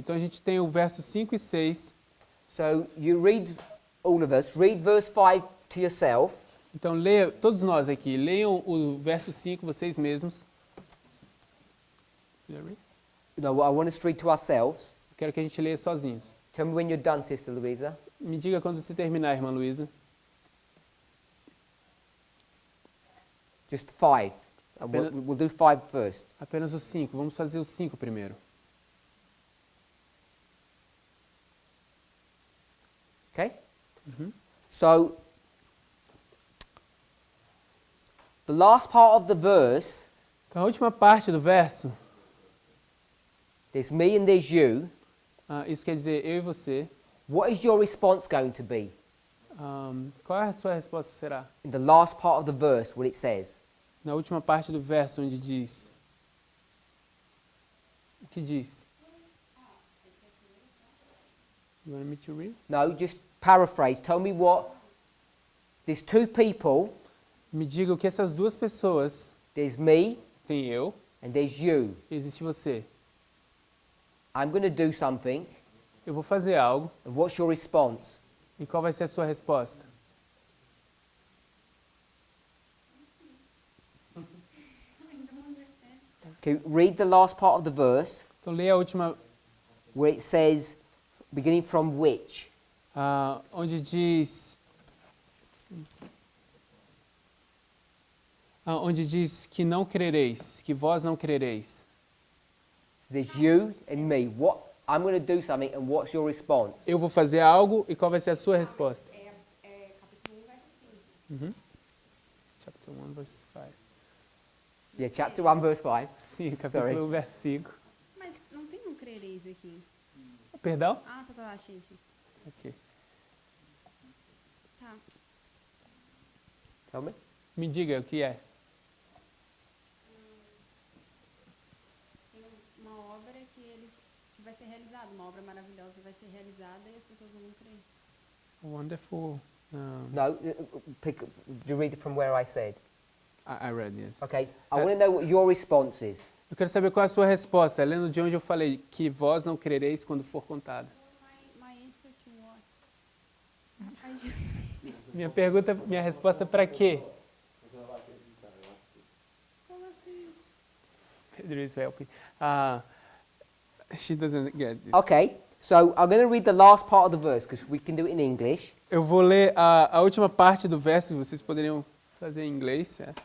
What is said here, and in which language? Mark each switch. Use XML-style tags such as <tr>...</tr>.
<pt>Então a gente tem o verso 5 e 6.</pt> <en>So you read, all of us, read verse 5 to yourself.</en> <pt>Então leia, todos nós aqui, leiam o verso 5 vocês mesmos.</pt> <en>No, I want us to read to ourselves.</en> <pt>Quero que a gente leia sozinhos.</pt> <en>Tell me when you're done, Sister Louisa.</en> <pt>Me diga quando você terminar, irmã Luísa.</pt> <en>Just 5. We'll do 5 first.</en> <pt>Apenas os 5. Vamos fazer os 5 primeiro.</pt> <en>Okay? So, the last part of the verse,</en> <pt>Então a última parte do verso,</pt> <en>there's me and there's you.</en> <pt>isso quer dizer eu e você.</pt> <en>What is your response going to be?</en> <pt>Qual a sua resposta será?</pt> <en>In the last part of the verse, what it says.</en> <pt>Na última parte do verso onde diz. O que diz?</pt> <en>You want me to read? No, just paraphrase. Tell me what. There's 2 people.</en> <pt>Me diga o que essas duas pessoas,</pt> <en>There's me</en> <pt>tem eu</pt> <en>and there's you.</en> <pt>e existe você.</pt> <en>I'm going to do something.</en> <pt>Eu vou fazer algo</pt> <en>And what's your response?</en> <pt>e qual vai ser a sua resposta?</pt> <en>Okay, read the last part of the verse</en> <pt>Então leia a última,</pt> <en>where it says, beginning from which.</en> <pt>onde diz. Onde diz que não crereis, que vós não crereis.</pt> <en>So there's you and me. What I'm going to do something, and what's your response?</en> <pt>Eu vou fazer algo e qual vai ser a sua resposta? Capítulo 1, verso 5.</pt> <en>Chapter 1, verse 5. Yeah, chapter 1, verse 5.</en> <pt>Sim, capítulo 1, verso 5. Mas não tem um crereis aqui. Perdão? Ah, tá, achei aqui. Ok. Tá.</pt> <en>Tell me.</en> <pt>Me diga o que é. Tem uma obra que vai ser realizada, uma obra maravilhosa vai ser realizada e as pessoas não vão crer.</pt> <en>Wonderful. No, you read it from where I said. I read, yes. Okay, I want to know what your response is.</en> <pt>Eu quero saber qual é a sua resposta, lendo de onde eu falei que vós não crereis quando for contado.</pt> <en>My answer to what? I just...</en> <pt>Minha resposta é para quê? Como assim?</pt> <en>Pedro is helping. She doesn't get this. Okay, So I'm going to read the last part of the verse because we can do it in English.</en> <pt>Eu vou ler a última parte do verso, vocês poderiam fazer em inglês.</pt>